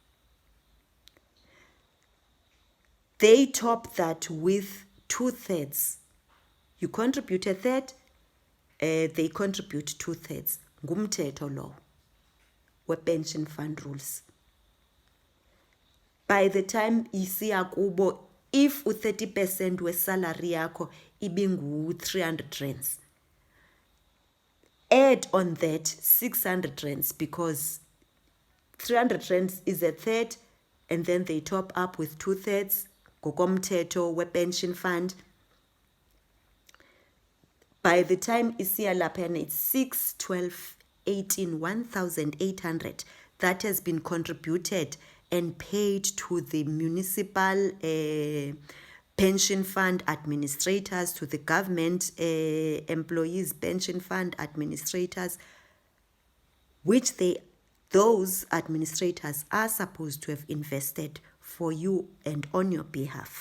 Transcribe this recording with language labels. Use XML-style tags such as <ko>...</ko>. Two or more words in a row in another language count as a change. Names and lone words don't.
<en>They top that with 2/3. You contribute 1/3, they contribute 2/3.</en> <xh>Ngumthetho law we-pension</xh> <en>fund rules. By the time</en> <xh>isiya kubo, if u-30% we-salary yakho ibingu 300 rands,</xh> <en>add on that 600 rands, because 300 rands is 1/3, and then they top up with 2/3</en> <xh>ngokomthetho we-pension fund.</xh> <en>By the time</en> <xh>isiya lapha,</xh> <en>it's 6, 12, 18, 1,800 that has been contributed and paid to the municipal pension fund administrators, to the government employees pension fund administrators, which those administrators are supposed to have invested for you and on your behalf.</en>